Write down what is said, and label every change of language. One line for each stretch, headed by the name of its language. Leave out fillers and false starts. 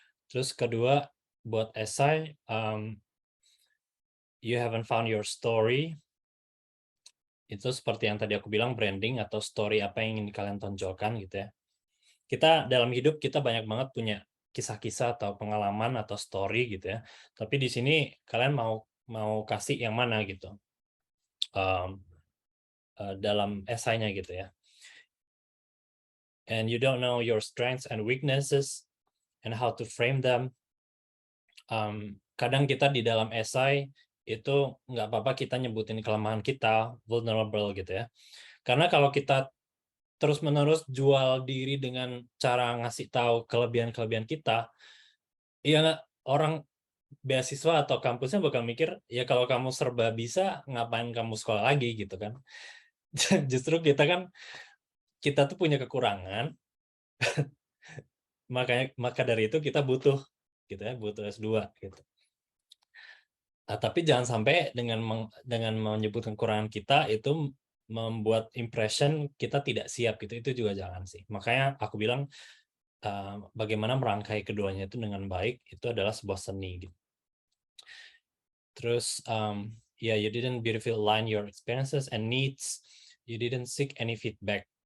Indonesian: Terus kedua, buat esai,
English: you haven't found your story,
Indonesian: itu seperti yang tadi aku bilang branding atau story apa yang ingin kalian tonjolkan gitu ya. Kita dalam hidup kita banyak banget punya kisah-kisah atau pengalaman atau story gitu ya. Tapi di sini kalian mau mau kasih yang mana gitu, mmm, dalam esainya gitu ya.
English: And you don't know your strengths and weaknesses and how to frame them.
Indonesian: Kadang kita di dalam esai itu nggak apa-apa kita nyebutin kelemahan kita, vulnerable gitu ya. Karena kalau kita terus-menerus jual diri dengan cara ngasih tahu kelebihan-kelebihan kita, ya orang beasiswa atau kampusnya bakal mikir, "Ya kalau kamu serba bisa, ngapain kamu sekolah lagi?" Gitu kan. Justru kita tuh punya kekurangan, maka dari itu kita butuh gitu ya, butuh S2 gitu. Tapi jangan sampai dengan menyebutkan kekurangan kita itu membuat impression kita tidak siap gitu, itu juga jangan sih. Makanya aku bilang, bagaimana merangkai keduanya itu dengan baik, itu adalah sebuah seni gitu.
English: Terus yeah, you didn't beautifully align your experiences and needs. You didn't seek any feedback.